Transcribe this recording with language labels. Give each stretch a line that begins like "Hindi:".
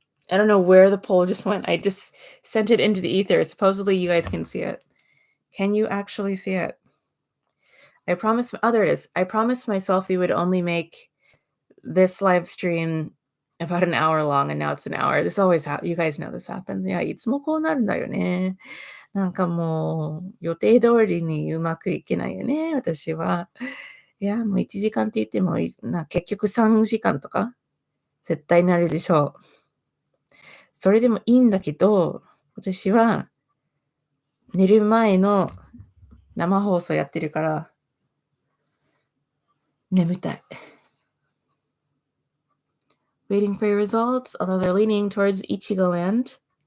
English: I don't know where the poll just went. I just sent it into the ether. Supposedly you guys can see it. Can you actually see it? I promised, there it is. I promised myself we would only make this live stream about an hour long, and now it's an hour. This always happens. You guys know this happens.
Japanese: いや、いつもこうなるんだよね。なんかもう、予定通りにうまくいけないよね、私は。いや、もう1時間って言っても、結局3時間とか、絶対なるでしょう。それでもいいんだけど、私は、寝る前の生放送やってるから、眠たい。
English: Waiting for your results, although they're leaning towards Ichigo Land.